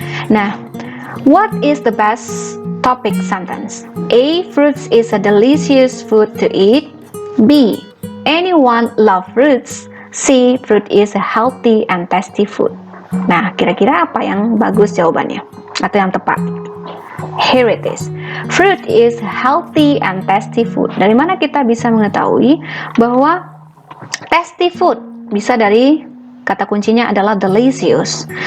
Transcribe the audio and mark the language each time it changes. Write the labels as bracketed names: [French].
[English] Nah, what is the best topic sentence? A. Fruits is a delicious food to eat. B. Anyone love fruits. C. Fruit is a healthy and tasty food. [Indonesian] Nah, kira-kira apa yang bagus jawabannya? Atau yang tepat? [English] Here it is. Fruit is healthy and tasty food. [Indonesian] Dari mana kita bisa mengetahui bahwa tasty food bisa dari kata kuncinya adalah delicious.